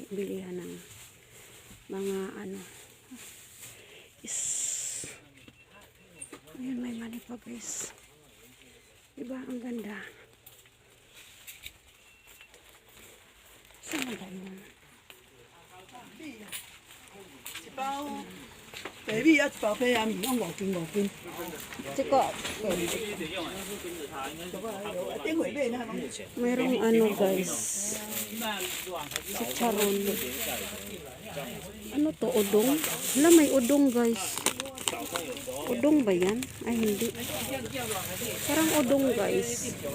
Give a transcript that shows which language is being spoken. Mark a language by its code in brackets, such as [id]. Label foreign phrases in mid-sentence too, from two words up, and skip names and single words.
[tl] Bilihan ng mga ano. Ayun, may mani pa guys. Diba? Ang ganda. Saan ba yun? [yue] baby 一百杯啊，唔啱我見。 [tl] 這個 mayroong ano guys, chicharon. Ano to, udong? Hala, may udong guys. Udong ba yan? Ay hindi, parang udong guys.